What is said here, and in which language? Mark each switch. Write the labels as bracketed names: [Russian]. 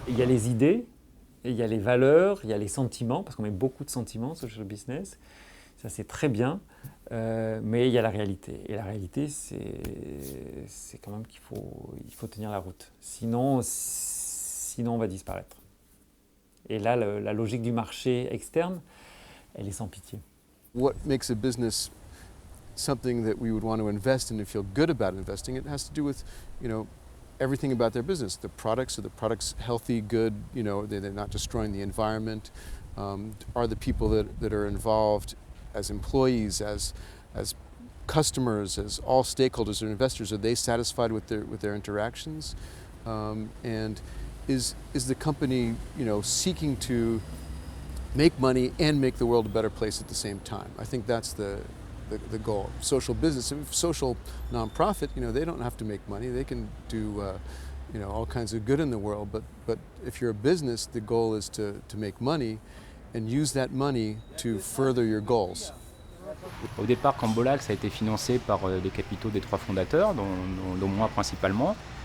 [French] Il y a les idées, il y a les valeurs, il y a les sentiments, parce qu'on met beaucoup de sentiments sur social business. Ça, c'est très bien, mais il y a la réalité. Et la réalité, c'est quand même qu'il faut tenir la route. Sinon, on va disparaître. Et là, la logique du marché externe, elle est sans pitié. [English] What makes a business something that we would want to invest in and feel good about investing? It has to do with, everything about their business. The products, are the products healthy, good, they're not destroying the environment? Are the people that are involved as employees, as customers, as all stakeholders or investors, are they satisfied with their interactions? And is the company, seeking to make money and make the world a better place at the same time? I think that's the goal. Social business, social nonprofit, they don't have to make money. They can do all kinds of good in the world. But if you're a business, the goal is to make money and use that money to further your goals. [French] Au départ, Cambolak, ça a été financé par des capitaux des 3 fondateurs, dont moi principalement.